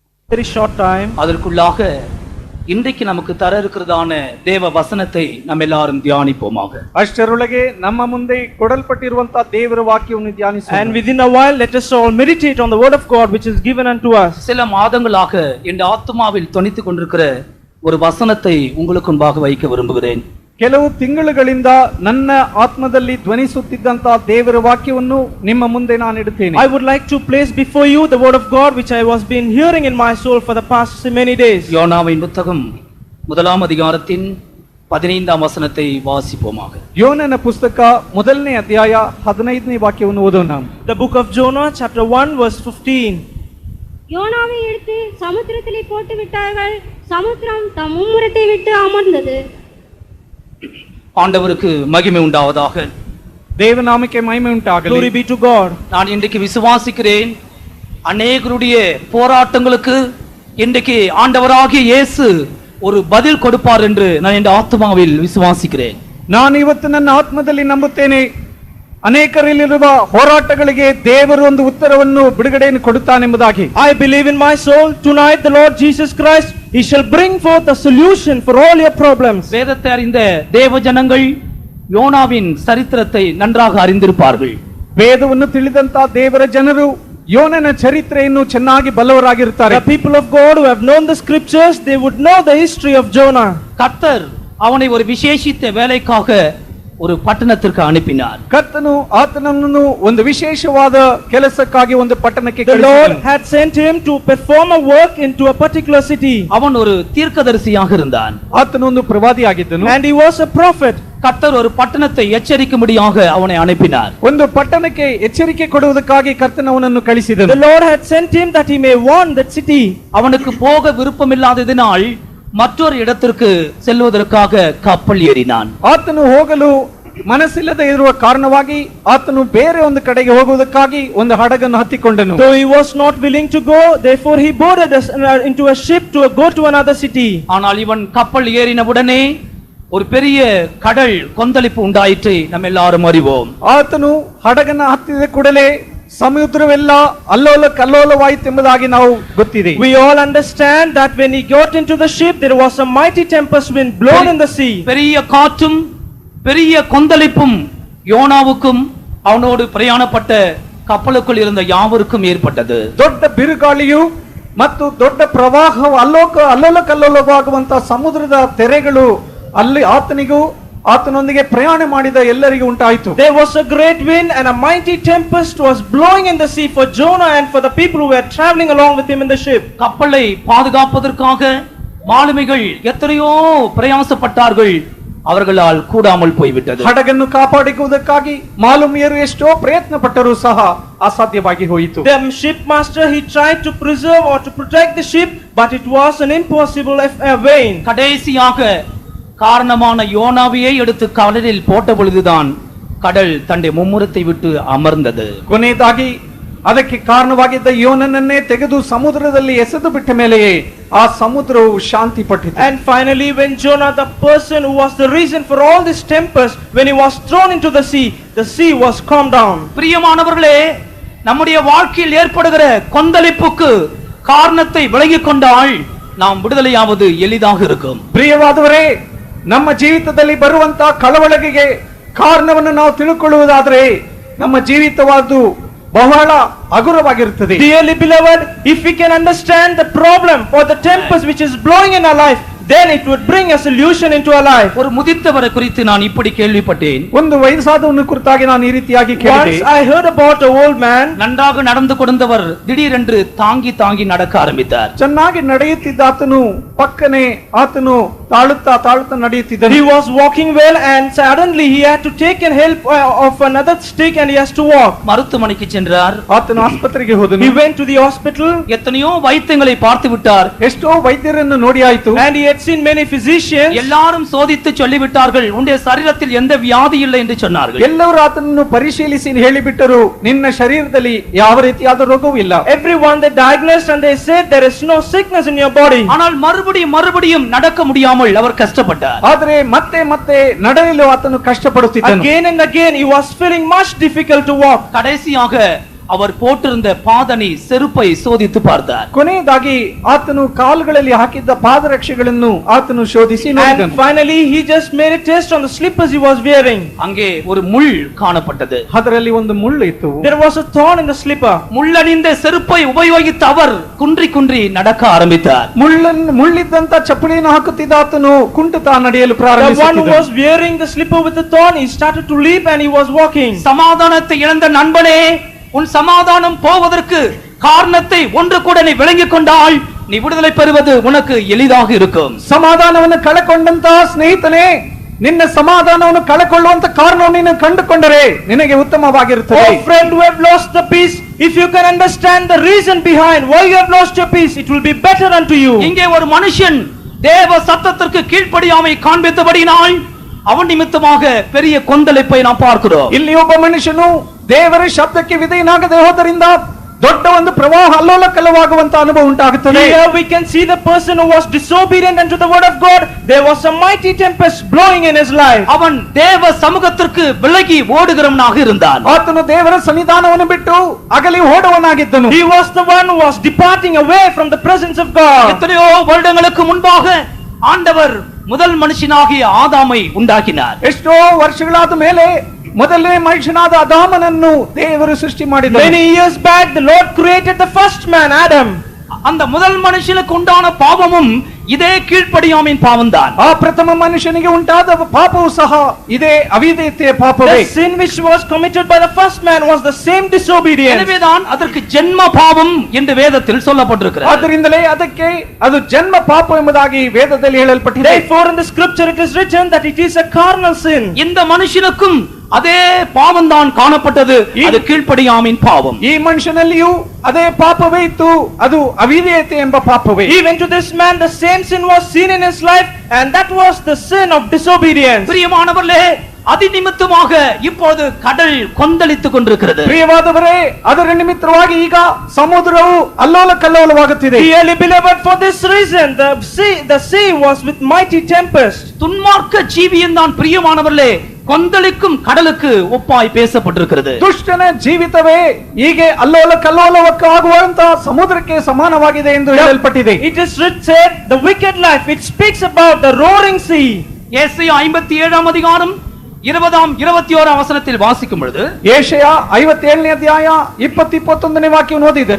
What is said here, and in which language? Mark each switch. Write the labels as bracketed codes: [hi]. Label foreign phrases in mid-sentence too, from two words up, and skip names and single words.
[en] very short time. [ta] அதற்குள்ளாக இன்றைக்கு நமக்கு தர இருக்கிறதான தேவ வசனத்தை நம்ம எல்லாரும் தியானிப்போமாக. [kn] ಅಷ್ಟರೊಳಗೆ ನಮ್ಮ ಮುಂದೆ ಕೊಡಲ್ಪಟ್ಟಿರುವಂತ ದೇವರ ವಾಕ್ಯವನ್ನು ಧ್ಯಾನಿಸೋಣ. [en] And within a while let us all meditate on the word of God which is given unto us. [ta] சில மாதங்களாக என் ஆத்துமாவில் தொனித்துக் கொண்டிருக்கிற ஒரு வசனத்தை உங்களுக்கு முன்பாக வைக்க விரும்புகிறேன். [kn] ಕೆಲವು ತಿಂಗಳುಗಳಿಂದ ನನ್ನ ಆತ್ಮದಲ್ಲಿ ಧ್ವನಿಸುತ್ತಿದ್ದಂತ ದೇವರ ವಾಕ್ಯವನ್ನು ನಿಮ್ಮ ಮುಂದೆ ನಾನು ಇಡುತ್ತೇನೆ. [en] I would like to place before you the word of God which I was been hearing in my soul for the past many days. [ta] யோனாவின் புத்தகம் 1ஆம் அதிகாரத்தின் 15ஆம் வசனத்தை வாசிப்போமாக. [kn] ಯೋನನ ಪುಸ್ತಕ 1ನೇ ಅಧ್ಯಾಯ 15ನೇ ವಾಕ್ಯವನ್ನು ಓದೋಣ. [en] The book of Jonah chapter 1 verse 15. [ta] யோனாவை எடுத்து சமுத்திரத்திலே போட்டு விட்டார்கள், சமுத்திரம் தம் மும்முரத்தை விட்டு அமர்ந்தது. ஆண்டவருக்கு மகிமை உண்டாவதாக. [kn] ದೇವನಾಮಕ್ಕೆ ಮಹಿಮೆ ಉಂಟಾಗಲಿ. [en] Glory be to God. [ta] நான் இன்றைக்கு விசுவாசிக்கிறேன், அநேகருடைய போராட்டங்களுக்கு இன்றைக்கு ஆண்டவராகிய இயேசு ஒரு பதில் கொடுப்பார் என்று நான் இந்த ஆத்மாவில் விசுவாசிக்கிறேன். [kn] ನಾನು ಇವತ್ತು ನನ್ನ ಆತ್ಮದಲ್ಲಿ ನಂಬುತ್ತೇನೆ, ಅನೇಕರಲ್ಲಿರುವ ಹೋರಾಟಗಳಿಗೆ ದೇವರು ಒಂದು ಉತ್ತರವನ್ನು ಬಿಡುಗಡೆಯನ್ನು ಕೊಡುತ್ತಾನೆಂಬುದಾಗಿ. [en] I believe in my soul tonight the Lord Jesus Christ he shall bring forth a solution for all your problems. [ta] வேதத்தை அறிந்த தேவ ஜனங்கள் யோனாவின் சரித்திரத்தை நன்றாக அறிந்திருப்பார்கள். [kn] ವೇದವನ್ನು ತಿಳಿದಂತ ದೇವರ ಜನರು ಯೋನನ ಚರಿತ್ರೆಯನ್ನು ಚೆನ್ನಾಗಿ ಬಲ್ಲವರಾಗಿರುತ್ತಾರೆ. [en] The people of God who have known the scriptures they would know the history of Jonah. [ta] கர்த்தர் அவனை ஒரு விசேஷித்த வேலைக்காக ஒரு பட்டணத்திற்கு அனுப்பினார். [kn] ಕರ್ತನು ಆತನನ್ನು ಒಂದು ವಿಶೇಷವಾದ ಕೆಲಸಕ್ಕಾಗಿ ಒಂದು ಪಟ್ಟಣಕ್ಕೆ [en] The Lord [kn] ಕಳುಹಿಸಿದನು. [en] had sent him to perform a work into a particular city. [ta] அவன் ஒரு தீர்க்கதரிசியாக இருந்தான். [kn] ಆತನು ಒಂದು ಪ್ರವಾದಿಯಾಗಿದ್ದನು. [en] And he was a prophet. [ta] கர்த்தர் ஒரு பட்டணத்தை எச்சரிக்கும்படியாக அவனை அனுப்பினார். [kn] ಒಂದು ಪಟ್ಟಣಕ್ಕೆ ಎಚ್ಚರಿಕೆ ಕೊಡುವುದಕ್ಕಾಗಿ ಕರ್ತನವನನ್ನು ಕಳಿಸಿದನು. [en] The Lord had sent him that he may warn that city. [ta] அவனுக்கு போக விருப்பமில்லாததினால் மற்றொரு இடத்திற்கு செல்வதற்காக கப்பல் ஏறினான். [kn] ಆತನು ಹೋಗಲು ಮನಸ್ಸಿಲ್ಲದೆ ಇರುವ ಕಾರಣವಾಗಿ ಆತನು ಬೇರೆ ಒಂದು ಕಡೆಗೆ ಹೋಗುವುದಕ್ಕಾಗಿ ಒಂದು ಹಡಗನ್ನು ಹತ್ತಿಕೊಂಡನು. [en] Though he was not willing to go, therefore he boarded into a ship to go to another city. [ta] ஆனால் இவன் கப்பல் ஏறினவுடனே ஒரு பெரிய கடல் கொந்தளிப்பு உண்டாயிற்று, நம்ம எல்லாரும் அறிவோம். [kn] ಆತನು ಹಡಗನ್ನ ಹತ್ತಿದ ಕೂಡಲೇ ಸಮುದ್ರವೆಲ್ಲ ಅಲ್ಲೋಲ ಕಲ್ಲೋಲವಾಯಿತೆಂಬುದಾಗಿ ನಾವು ಗೊತ್ತಿದೆ. [en] We all understand that when he got into the ship there was a mighty tempest wind blown in the sea. [ta] பெரிய காற்றும் பெரிய கொந்தளிப்பும் யோனாவுக்கும் அவனோடு பிரயாணப்பட்ட கப்பலுக்குள் இருந்த யாவருக்கும் ஏற்பட்டது. [kn] ದೊಡ್ಡ ಬಿರುಗಾಳಿಯು ಮತ್ತು ದೊಡ್ಡ ಪ್ರವಾಹವು ಅಲ್ಲೋಲ ಕಲ್ಲೋಲವಾಗುವಂತ ಸಮುದ್ರದ ತೆರೆಗಳು ಅಲ್ಲಿ ಆತನಿಗೂ ಆತನೊಂದಿಗೆ ಪ್ರಯಾಣ ಮಾಡಿದ ಎಲ್ಲರಿಗೂ ಉಂಟಾಯಿತು. [en] There was a great wind and a mighty tempest was blowing in the sea for Jonah and for the people who were traveling along with him in the ship. [ta] கப்பலை பாதுகாப்பதற்காக மாலுமிகள் எத்தனையோ பிரயாசப்பட்டார்கள், அவர்களால் கூடாமல் போய்விட்டது. [kn] ಹಡಗನ್ನು ಕಾಪಾಡಿಕೊಳ್ಳುವುದಕ್ಕಾಗಿ ಮಾಲುಮಿಯರು ಎಷ್ಟೋ ಪ್ರಯತ್ನ ಪಟ್ಟರೂ ಸಹ ಅಸಾಧ್ಯವಾಗಿ ಹೋಯಿತು. [en] The shipmaster he tried to preserve or to protect the ship, but it was an impossible vain. [ta] கடைசியாக காரணமான யோனாவையே எடுத்து கடலில் போட்ட பொழுதுதான் கடல் தன்னுடைய மும்முரத்தை விட்டு அமர்ந்தது. [kn] ಕೊನೆಯದಾಗಿ ಅದಕ್ಕೆ ಕಾರಣವಾಗಿದ್ದ ಯೋನನನ್ನೇ ತೆಗೆದು ಸಮುದ್ರದಲ್ಲಿ ಎಸೆದು ಬಿಟ್ಟ ಮೇಲೆಯೇ ಆ ಸಮುದ್ರವು ಶಾಂತಿ ಪಟ್ಟಿತು. [en] And finally when Jonah, the person who was the reason for all this tempest, when he was thrown into the sea was calmed down. [ta] பிரியமானவர்களே, நம்முடைய வாழ்க்கையில் ஏற்படுகிற கொந்தளிப்புக்கு காரணத்தை விலகிக் கொண்டால் நாம் விடுதலையாவது எளிதாக இருக்கும். [kn] ಪ್ರಿಯವಾದವರೇ, ನಮ್ಮ ಜೀವಿತದಲ್ಲಿ ಬರುವಂತ ಕಳವಳಗೆ ಕಾರಣವನ್ನು ನಾವು ತಿಳ್ಕೊಳ್ಳುವುದಾದರೆ ನಮ್ಮ ಜೀವಿತವಾದ್ದು ಬಹಳ ಹಗುರವಾಗಿರುತ್ತದೆ. [en] Dearly beloved, if we can understand the problem or the tempest which is blowing in our life, then it would bring a solution into our life. [ta] ஒரு முதித்தவரை குறித்து நான் இப்படி கேள்விப்பட்டேன். [kn] ಒಂದು ವಯಸ್ಸಾದವನ ಕುರಿತಾಗಿ ನಾನು ಈ ರೀತಿಯಾಗಿ ಕೇಳಿದೆ. [en] Once I heard about an old man. [ta] நன்றாக நடந்து கொண்டவர் திடீரென்று தாங்கி தாங்கி நடக்க ஆரம்பித்தார். [kn] ಚೆನ್ನಾಗಿ ನಡೆಯುತ್ತಿದ್ದ ಆತನು ಪಕ್ಕನೆ ಆತನು ತಾಳುತ್ತಾ ನಡೆಯುತ್ತಿದ್ದನು. [en] He was walking well and suddenly he had to take help of another stick and he has to walk. [ta] மருத்துவமனைக்கு சென்றார். [kn] ಆತನು ಆಸ್ಪತ್ರೆಗೆ ಹೋದನು. [en] He went to the hospital. [ta] எத்தனையோ வைத்தியங்களை பார்த்து விட்டார். [kn] ಎಷ್ಟೋ ವೈದ್ಯರನ್ನು ನೋಡಿ ಆಯಿತು. [en] And he had seen many physicians. [ta] எல்லாரும் சோதித்து சொல்லிவிட்டார்கள், உன்னுடைய சரீரத்தில் எந்த வியாதி இல்லை என்று சொன்னார்கள். [kn] ಎಲ್ಲರೂ ಆತನನ್ನು ಪರಿಶೀಲಿಸಿ ಹೇಳಿಬಿಟ್ಟರು, ನಿನ್ನ ಶರೀರದಲ್ಲಿ ಯಾವ ರೀತಿಯಾದ ರೋಗವೂ ಇಲ್ಲ. [en] Everyone they diagnosed and they said there is no sickness in your body. [ta] ஆனால் மறுபடியும் நடக்க முடியாமல் அவர் கஷ்டப்பட்டார். [kn] ಆದರೆ ಮತ್ತೆ நடலிலோ ಆತನು ಕಷ್ಟಪಡುತ್ತಿದ್ದನು. [en] Again and again he was feeling much difficult to walk. [ta] கடைசியாக அவர் போட்டிருந்த பாதணி செருப்பை சோதித்து பார்த்தார். [kn] ಕೊನೆಯದಾಗಿ ಆತನು ಕಾಲುಗಳಲ್ಲಿ ಹಾಕಿದ್ದ ಪಾದರಕ್ಷೆಗಳನ್ನು ಆತನು ಶೋಧಿಸಿ [en] And [kn] ನೋಡಿದನು. [en] finally, he just made a test on the slippers he was wearing. [ta] அங்கே ஒரு முள் காணப்பட்டது. [kn] ಅದರಲ್ಲಿ ಒಂದು ಮುಳ್ಳು ಇತ್ತು. [en] There was a thorn in the slipper. [ta] முள்ளணிந்த செருப்பை உபயோகித்த அவர் குன்றி குன்றி நடக்க ஆரம்பித்தார். [kn] ಮುಳ್ಳಿದ್ದಂತ ಚಪ್ಪಲಿಯನ್ನು ಹಾಕುತ್ತಿದ್ದ ಆತನು ಕುಂಟುತ್ತಾ ನಡೆಯಲು [en] The one who [kn] ಪ್ರಾರಂಭಿಸಿದನು. [en] was wearing the slipper with the thorn, he started to leap and he was walking. [ta] சமாதானத்தை இழந்த நண்பனே, உன் சமாதானம் போவதற்கு காரணத்தை ஒன்று கூட நீ விளங்கிக் கொண்டால் நீ விடுதலை பெறுவது உனக்கு எளிதாக இருக்கும். [kn] ಸಮಾಧಾನವನ್ನು ಕಳೆಕೊಂಡಂತ ಸ್ನೇಹಿತನೇ, ನಿನ್ನ ಸಮಾಧಾನವನ್ನು ಕಳೆಕೊಳ್ಳುವಂತ ಕಾರಣವನ್ನು ನೀನು ಕಂಡುಕೊಂಡರೆ ನಿನಗೆ ಉತ್ತಮವಾಗಿರುತ್ತದೆ. [en] Oh friend who have lost the peace, if you can understand the reason behind why you have lost your peace, it will be better unto you. [ta] இங்கே ஒரு மனுஷன் தேவ சத்தத்திற்கு கீழ்ப்படியாமை காண்பித்தபடினால் அவன் நிமித்தமாக பெரிய கொந்தளிப்பை நாம் பார்க்கிறோம். [kn] ಇಲ್ಲಿ ಒಬ್ಬ ಮನುಷ್ಯನು ದೇವರ ಶಬ್ದಕ್ಕೆ ವಿಧೇಯನಾಗದೆ ಹೋದರಿಂದ ದೊಡ್ಡ ಒಂದು ಪ್ರವಾಹ ಅಲ್ಲೋಲಕಲ್ಲವಾಗುವಂತ ಅನುಭವ ಉಂಟಾಗುತ್ತದೆ. [en] Here we can see the person who was disobedient unto the word of God. There was a mighty tempest blowing in his life. [ta] அவன் தேவ சமூகத்திற்கு விலகி ஓடுகிறவனாக இருந்தான். [kn] ಆತನು ದೇವರ ಸನ್ನಿಧಾನವನ್ನು ಬಿಟ್ಟು ಅಗಲಿ ಓಡುವನಾಗಿದ್ದನು. [en] He was the one who was departing away from the presence of God. [ta] எத்தனையோ வருடங்களுக்கு முன்பாக ஆண்டவர் முதல் மனுஷனாகிய ஆதாமை உண்டாக்கினார். [kn] ಎಷ್ಟೋ ವರ್ಷಗಳಾದ ಮೇಲೆ ಮೊದಲನೇ ಮನುಷ್ಯನಾದ ಅದಾಮನನ್ನು ದೇವರು ಸೃಷ್ಟಿ ಮಾಡಿದನು. [en] Many years back the Lord created the first man, Adam. [ta] அந்த முதல் மனுஷனுக்கு உண்டான பாவமும் இதே கீழ்ப்படியாமையின் பாவம்தான். [kn] ಆ ಪ್ರಥಮ ಮನುಷ್ಯನಿಗೆ ಉಂಟಾದ ಪಾಪವು ಸಹ ಇದೇ ಅವಿಧೇಯತೆಯ ಪಾಪವೇ. [en] The sin which was committed by the first man was the same disobedience. [ta] எனவேதான் அதற்கு ஜென்ம பாவம் என்று வேதத்தில் சொல்லப்பட்டிருக்கிறது. [kn] ಆದ್ದರಿಂದಲೇ ಅದಕ್ಕೆ ಅದು ಜನ್ಮ ಪಾಪ ಎಂಬುದಾಗಿ ವೇದದಲ್ಲಿ ಹೇಳಲ್ಪಟ್ಟಿದೆ. [en] Therefore in the scripture it is written that it is a carnal sin. [ta] இந்த மனுஷனுக்கும் அதே பாவம் தான் காணப்பட்டது. அது கீழ்ப்படியாமையின் பாவம். [kn] ಈ ಮನುಷ್ಯನಲ್ಲಿಯೂ ಅದೇ ಪಾಪವೇ ಇತ್ತು, ಅದು ಅವಿಧೇಯತೆ ಎಂಬ ಪಾಪವೇ. [en] Even to this man the same sin was seen in his life, and that was the sin of disobedience. [ta] பிரியமானவர்களே, அதி நிமித்தமாக இப்போது கடல் கொந்தளித்துக் கொண்டிருக்கிறது. [kn] ಪ್ರಿಯವಾದವರೇ, ಅದರ ನಿಮಿತ್ತವಾಗಿ ಈಗ ಸಮುದ್ರವು ಅಲ್ಲೋಲ ಕಲ್ಲೋಲವಾಗುತ್ತಿದೆ. [en] Dearly beloved, for this reason the sea was with mighty tempest. [ta] துன்மார்க்க ஜீவியின் தான் பிரியமானவர்களே கொந்தளிக்கும் கடலுக்கு ஒப்பாய் பேசப்பட்டிருக்கிறது. [kn] ದುಷ್ಟನ ಜೀವಿತವೇ ಹೀಗೆ ಅಲ್ಲೋಲ ಕಲ್ಲೋಲವಾಗುವಂತ ಸಮುದ್ರಕ್ಕೆ ಸಮಾನವಾಗಿದೆ ಎಂದು ಹೇಳಲ್ಪಟ್ಟಿದೆ. [en] It is said the wicked life, it speaks about the roaring sea. [ta] ஏசாயா 57 அதிகாரம் 20-21 வசனத்தில் வாசிக்கும் பொழுது [kn] ಯೆಶಯ 57ನೇ ಅಧ್ಯಾಯ 20-21ನೇ ವಾಕ್ಯವನ್ನು ಓದಿದರೆ,